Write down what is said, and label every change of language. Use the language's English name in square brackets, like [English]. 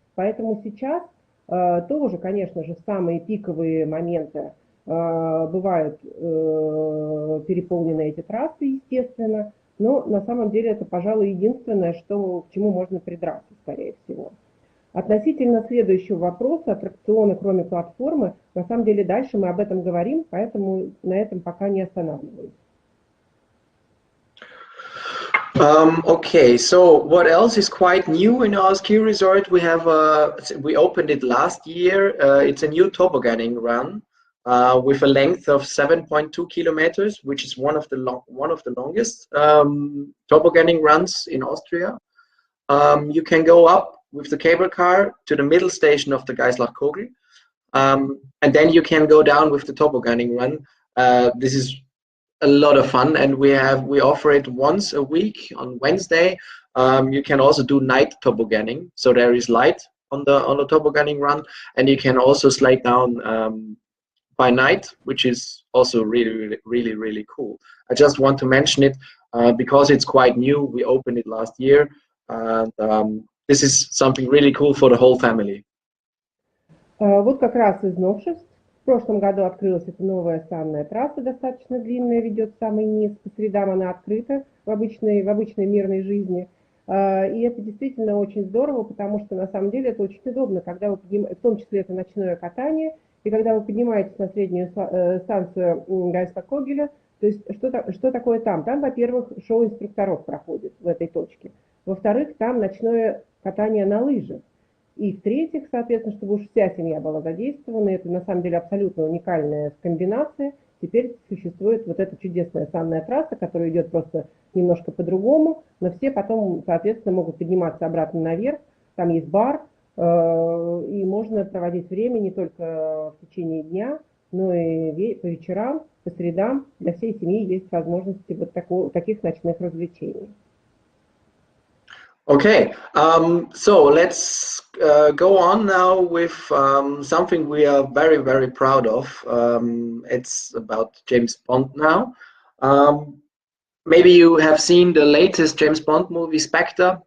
[Russian] Поэтому сейчас тоже, конечно же, в самые пиковые моменты бывают переполнены эти трассы, естественно, но на самом деле это, пожалуй, единственное, к чему можно придраться, скорее всего. Относительно следующего вопроса, аттракционы, кроме платформы, на самом деле дальше мы об этом говорим, поэтому на этом пока не останавливаюсь. [English] Okay, so what else is quite new in our ski resort? We opened it last year. It's a new tobogganing run with a length of 7.2 kilometers, which is one of the longest tobogganing runs in Austria. You can go up with the cable car to the middle station of the Geislach-Kogeln, and then you can go down with the tobogganing run. This is a lot of fun, and we offer it once a week on Wednesday. You can also do night tobogganing, so there is light on the tobogganing run, and you can also slide down by night, which is also really cool. I just want to mention it because it's quite new. We opened it last year, and this is something really cool for the whole family. [Russian] Вот как раз из новшеств. В прошлом году открылась эта новая санная трасса, достаточно длинная, ведет в самый низ. По средам она открыта в обычной мирной жизни. И это действительно очень здорово, потому что на самом деле это очень удобно, когда вы в том числе это ночное катание, и когда вы поднимаетесь на среднюю станцию Гeislach-Kogeln, то есть что такое там? Там, во-первых, шоу инструкторов проходит в этой точке. Во-вторых, там ночное катание на лыжах. И в-третьих, соответственно, чтобы уж вся семья была задействована, это на самом деле абсолютно уникальная комбинация. Теперь существует вот эта чудесная санная трасса, которая идет просто немножко по-другому, но все потом, соответственно, могут подниматься обратно наверх. Там есть бар, и можно проводить время не только в течение дня, но и по вечерам, по средам. Для всей семьи есть возможности вот таких ночных развлечений. [English] Okay, so let's go on now with something we are very, very proud of. It's about James Bond now. Maybe you have seen the latest James Bond movie, Spectre.